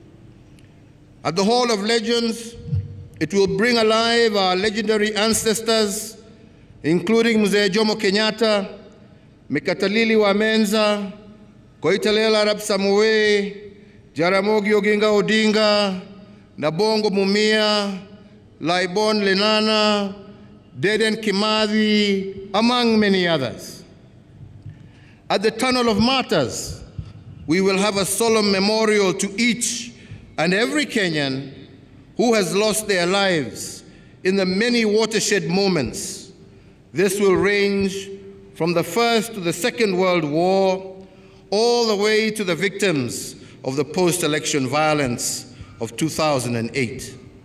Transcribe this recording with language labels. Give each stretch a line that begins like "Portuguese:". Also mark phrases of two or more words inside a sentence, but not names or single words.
English: At the Hall of Legends, it will bring alive our legendary ancestors, including Mzee Jomo Kenyatta, Mekatalili wa Menza, Koitalel Arap Samoei, Jaramogi Oginga Odinga, Nabongo Mumia, Laibon Lenana, Dedan Kimathi, among many others. At the Tunnel of Martyrs, we will have a solemn memorial to each and every Kenyan who has lost their lives in the many watershed moments. This will range from the First to the Second World War, all the way to the victims of the post-election violence of 2008.